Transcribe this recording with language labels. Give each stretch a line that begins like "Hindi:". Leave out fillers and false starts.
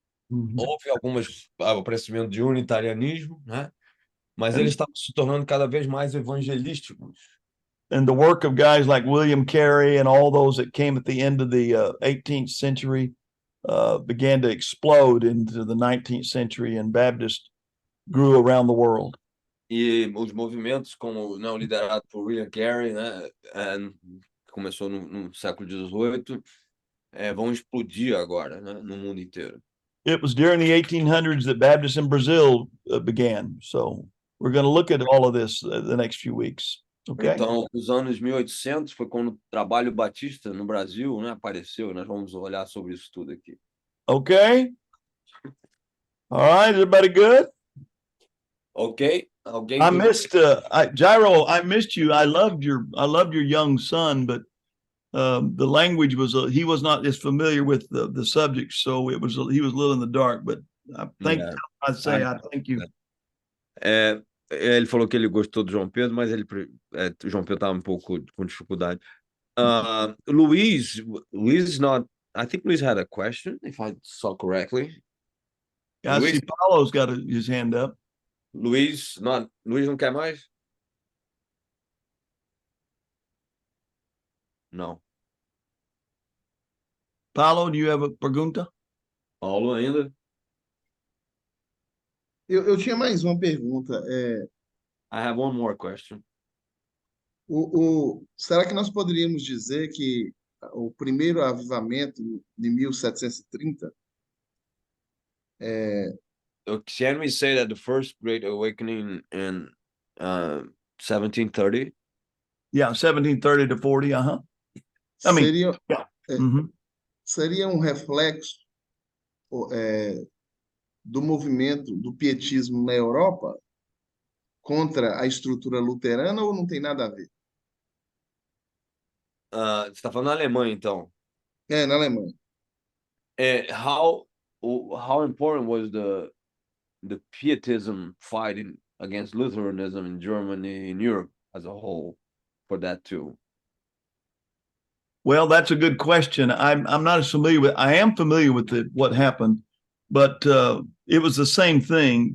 Portuguese: Houve aparecimento de unitarianismo, né? Mas eles estavam se tornando cada vez mais evangelísticos.
English: And the work of guys like William Carey and all those that came at the end of the 18th century began to explode into the 19th century, and Baptists grew around the world.
Portuguese: E os movimentos como liderado por William Carey, né, que começou no século XVIII, vão explodir agora, né, no mundo inteiro.
English: It was during the 1800s that Baptists in Brazil began. So we're going to look at all of this the next few weeks. Okay?
Portuguese: Então, nos anos 1800 foi quando o trabalho batista no Brasil, né, apareceu. Nós vamos olhar sobre isso tudo aqui.
English: Okay? All right, everybody good? Okay. I missed Gyro. I missed you. I loved your young son, but the language was he was not as familiar with the subject, so he was a little in the dark. But I think I thank you.
Portuguese: Ele falou que ele gostou do João Pedro, mas o João Pedro estava um pouco com dificuldade.
English: Luiz not. I think Luiz had a question, if I saw correctly. I see Paulo's got his hand up.
Portuguese: Luiz não quer mais? Não.
English: Paulo, do you have a pergunta?
Portuguese: Paulo ainda? Eu tinha mais uma pergunta.
English: I have one more question.
Portuguese: Será que nós poderíamos dizer que o primeiro avivamento de 1730
English: Can we say that the first Great Awakening in 1730? Yeah, 1730 to 40,
Portuguese: seria,
English: yeah.
Portuguese: Seria um reflexo do movimento do pietismo na Europa contra a estrutura luterana, ou não tem nada a ver? Você está falando na Alemanha, então? Na Alemanha.
English: How important was the Pietism fighting against Lutheranism in Germany, in Europe as a whole, for that too? Well, that's a good question. I'm not as familiar with. I am familiar with what happened, but it was the same thing.